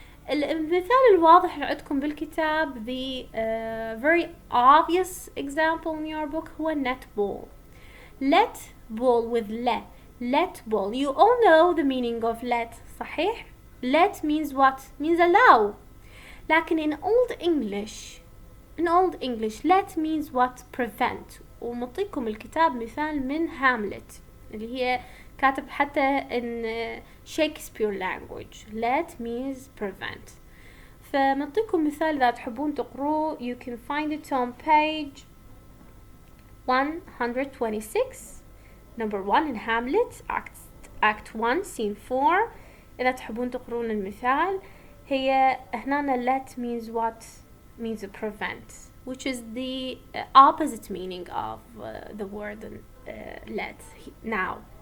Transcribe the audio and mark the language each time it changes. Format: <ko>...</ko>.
<ar>المثال الواضح اللي عندكم بالكتاب</ar> <en>the very obvious example in your book هو netball. let ball with let ball. You all know the meaning of let صحيح؟ let means what? means allow. لكن in old English let means what? prevent.</en> <ar>ومعطيكم الكتاب مثال من هاملت اللي هي كاتب حتى</ar> <en>in Shakespeare language let means prevent.</en> <ar>فمعطيكم مثال إذا تحبون تقروه</ar> <en>you can find it on page 126 number 1 in Hamlet act 1 scene 4.</en> <ar>إذا تحبون تقرون المثال هي هنا</ar> <en>let means what? means prevent, which is the opposite meaning of the word let now.</en>